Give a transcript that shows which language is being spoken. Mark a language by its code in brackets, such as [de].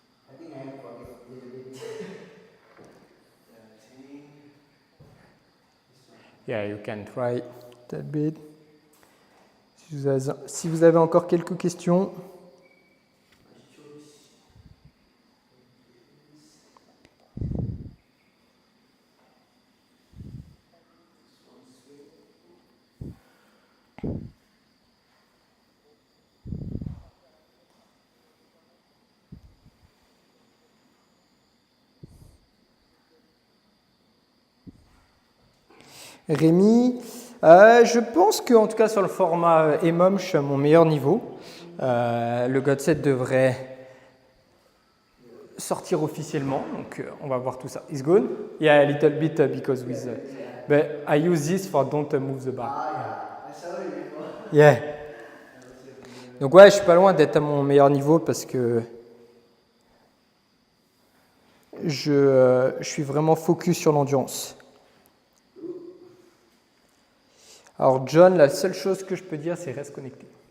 [en] I think I have forget a little bit. Yeah, you can try that bit. [fr] Si vous avez encore quelques questions. Rémi, je pense qu'en tout cas sur le format EMOM, je suis à mon meilleur niveau. Le Godset devrait sortir officiellement, donc on va voir tout ça. [en] It's good? Yeah, a little bit because with... but I use this for don't move the bar. I saw it before. Yeah. [fr] Donc ouais, je suis pas loin d'être à mon meilleur niveau parce que je suis vraiment focus sur l'endurance. Alors John, la seule chose que je peux dire, c'est reste connecté.